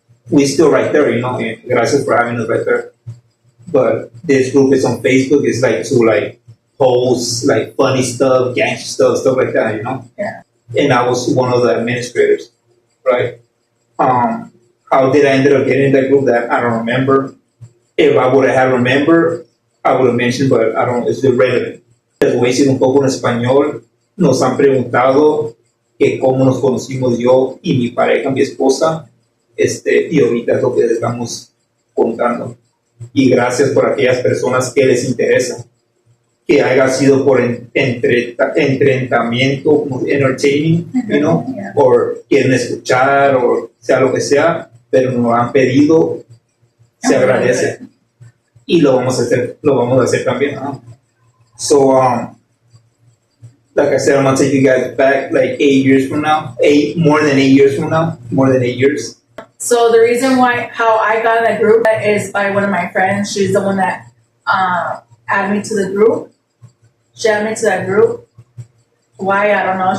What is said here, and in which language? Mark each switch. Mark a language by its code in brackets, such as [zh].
[en] We still right there, and gracias for having us right there. But this group is on Facebook, it's like to post like funny stuff, gangster stuff like that, Yeah. And I was one of the administrators, right? How did I end up getting in that group? That I don't remember. If I would have remembered, I would have mentioned, but I don't, it's irrelevant. [es] Les voy a decir un poco en español. Nos han preguntado que cómo nos conocimos yo y mi pareja, mi esposa, y ahorita es lo que les estamos contando. Y gracias por aquellas personas que les interesa, que haya sido por entretenimiento, entertaining, o quieren escuchar, o sea lo que sea, pero nos han pedido, se agradece. Y lo vamos a hacer también. [en] So, like I said, I'm gonna take you guys back like 8 years from now, more than 8 years. So the reason how I got in that group is by one of my friends. She's the one that added me to the group. She added me to that group. Why? I don't know.